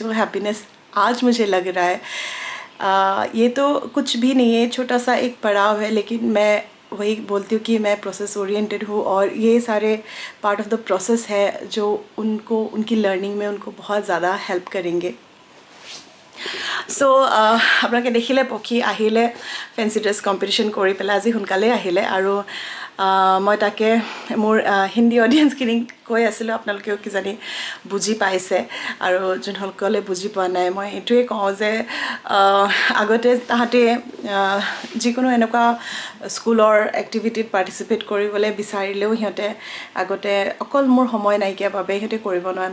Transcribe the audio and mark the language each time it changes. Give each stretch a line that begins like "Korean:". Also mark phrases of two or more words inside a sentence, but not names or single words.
Hindi: जो हैप्पीनेस आज मुझे लग रहा है, ये तो कुछ भी नहीं है, छोटा सा एक पड़ाव है। लेकिन मैं वही बोलती हूँ कि मैं
English: process oriented
Hindi: हूँ और ये सारे
English: part of the process
Hindi: है जो उनको उनकी लर्निंग में उनको बहुत ज़्यादा हेल्प करेंगे।
Assamese: सो আপোনালোকে দেখিলে পক্ষী আহিলে
English: fancy dress competition
Assamese: কৰি পেলাই আজি সোনকালে আহিলে। আৰু মই তাকে মোৰ হিন্দী অডিয়েঞ্চখিনিক কৈ আছিলোঁ, আপোনালোকেও কিজানি বুজি পাইছে। আৰু যোনসকলে বুজি পোৱা নাই মই এইটোৱে কওঁ যে আগতে তাহাঁতে যিকোনো এনেকুৱা স্কুলৰ এক্টিভিটিত পাৰ্টিচিপেট কৰিবলৈ বিচাৰিলেও সিহঁতে আগতে অকল মোৰ সময় নাইকিয়াৰ বাবে সিহঁতে কৰিব নোৱাৰে।